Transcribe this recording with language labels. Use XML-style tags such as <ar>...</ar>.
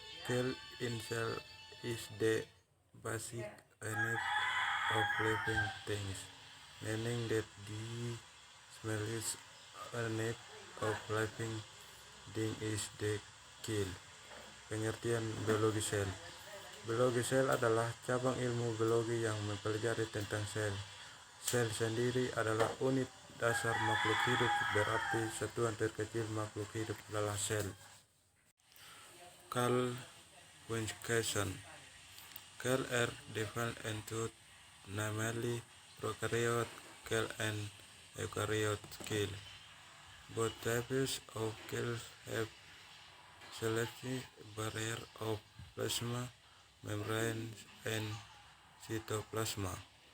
<en>Cell in cell is the basic unit of living things, meaning that the smallest unit of living thing is the cell.</en> <id>Pengertian biologi sel. Biologi sel adalah cabang ilmu biologi yang mempelajari tentang sel. Sel sendiri adalah unit dasar makhluk hidup, berarti satuan terkecil makhluk hidup adalah sel.</id> <en>Classification. Cells are divided into namely prokaryote cell and eukaryote cell. Both types of cells have selective barrier of plasma membrane and cytoplasma.</en>